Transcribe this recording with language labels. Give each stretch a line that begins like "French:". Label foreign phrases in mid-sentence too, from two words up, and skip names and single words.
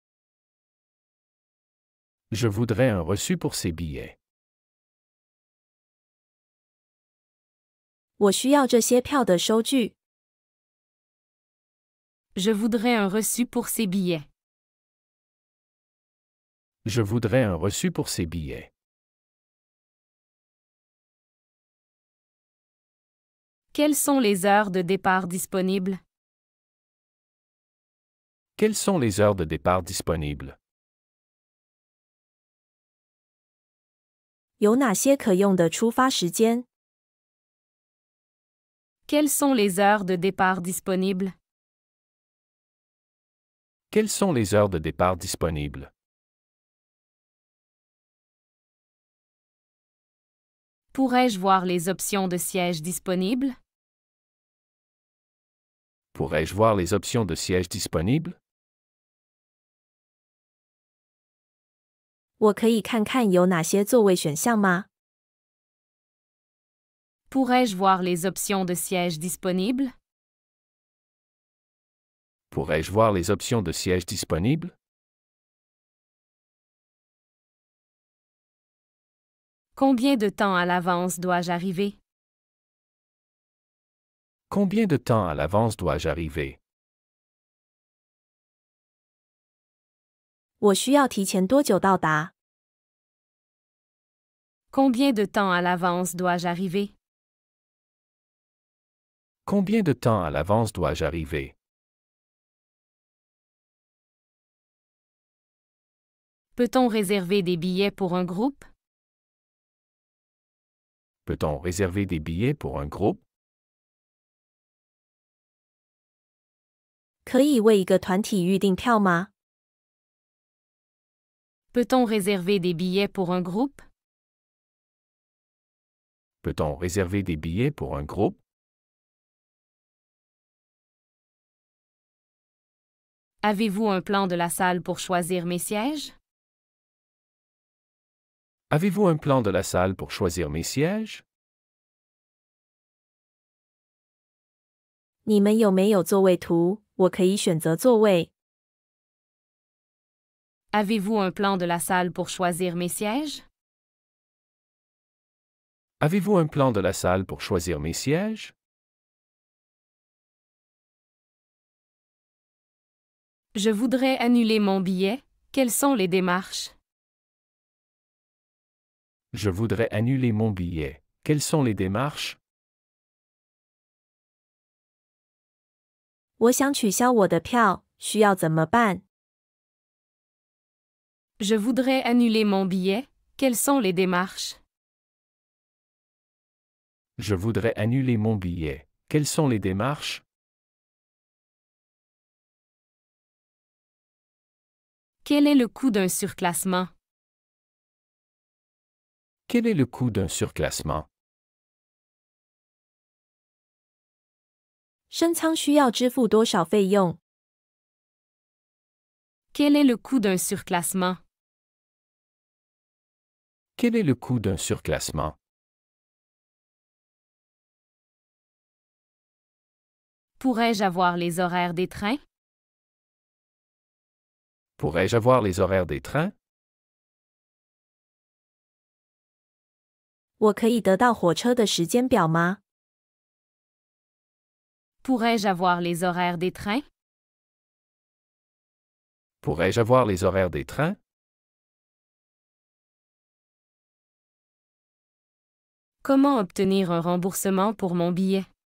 French: Je voudrais un reçu pour ces billets.
Chinese: 我需要这些票的收据。
French: Je voudrais un reçu pour ces billets. Je voudrais un reçu pour ces billets. Quelles sont les heures de départ disponibles? Quelles sont les heures de départ disponibles?
Chinese: 有哪些可用的出发时间？
French: Quelles sont les heures de départ disponibles? Quelles sont les heures de départ disponibles? Pourrais-je voir les options de siège disponibles? Pourrais-je voir les options de siège disponibles?
Chinese: 我可以看看有哪些座位选项吗？
French: Pourrais-je voir les options de siège disponibles? Pourrais-je voir les options de siège disponibles? Combien de temps à l'avance dois-je arriver? Combien de temps à l'avance dois-je arriver?
Chinese: 我需要提前多久到达？
French: Combien de temps à l'avance dois-je arriver? Combien de temps à l'avance dois-je arriver? Peut-on réserver des billets pour un groupe? Peut-on réserver des billets pour un groupe?
Chinese: 可以为一个团体预订票吗？
French: Peut-on réserver des billets pour un groupe? Peut-on réserver des billets pour un groupe? Avez-vous un plan de la salle pour choisir mes sièges? Avez-vous un plan de la salle pour choisir mes sièges?
Chinese: 你们有没有座位图？我可以选择座位。
French: Avez-vous un plan de la salle pour choisir mes sièges? Avez-vous un plan de la salle pour choisir mes sièges? Je voudrais annuler mon billet. Quelles sont les démarches? Je voudrais annuler mon billet. Quelles sont les démarches?
Chinese: 我想取消我的票，需要怎么办？
French: Je voudrais annuler mon billet. Quelles sont les démarches? Je voudrais annuler mon billet. Quelles sont les démarches? Quel est le coût d'un surclassement? Quel est le coût d'un surclassement?
Chinese: 升舱需要支付多少费用？
French: Quel est le coût d'un surclassement? Quel est le coût d'un surclassement? Pourrais-je avoir les horaires des trains? Pourrais-je avoir les horaires des trains?
Chinese: 我可以得到火车的时间表吗？
French: Pourrais-je avoir les horaires des trains? Pourrais-je avoir les horaires des trains? Comment obtenir un remboursement pour mon billet?